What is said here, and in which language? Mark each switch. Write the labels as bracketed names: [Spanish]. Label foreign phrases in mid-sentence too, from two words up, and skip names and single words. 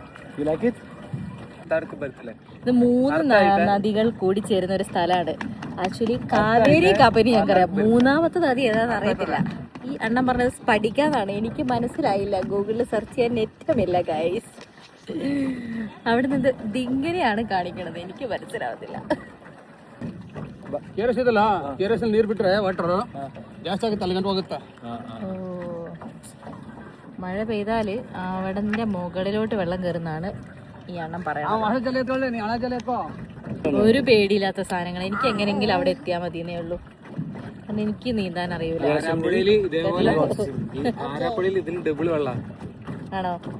[Malayalam] ഇത് 3 നദികൾ കൂടി ചേരുന്ന ഒരു സ്ഥലമാണ്. ആക്ച്വലി കാവേരി കബനി ഞങ്ങൾക്കറിയാം. 3ാമത്തെ നദി ഏതാണെന്ന് അറിയത്തില്ല. ഈ അണ്ണൻ പറഞ്ഞത് സ്പടിക്കാന്നാണ്. എനിക്ക് മനസ്സിലായില്ല. ഗൂഗിളിൽ സെർച്ച് ചെയ്യാൻ നെറ്റുമില്ല ഗൈസ്. അവിടെ നിന്ന് ഇതിങ്ങനെയാണ് കാണിക്കണത്. എനിക്ക് മനസ്സിലാവത്തില്ല. [Kannada] ನೀರು ಬಿಟ್ರೆ ವಾಟರ್ ಜಾಸ್ತಿ ಆಗುತ್ತೆ, ಅಲ್ಲಿಗಂಟ ಹೋಗುತ್ತೆ. [Malayalam] മഴ പെയ്താല് അവിടെ മുകളിലോട്ട് വെള്ളം കയറുന്നാണ് ഈ അണ്ണം പറയുന്നത്. ഒരു പേടിയില്ലാത്ത സാധനങ്ങൾ. എനിക്ക് എങ്ങനെയെങ്കിലും അവിടെ എത്തിയാൽ മതിയെന്നേ ഉള്ളൂ. കാരണം എനിക്ക് നീന്താൻ അറിയൂല. ആണോ?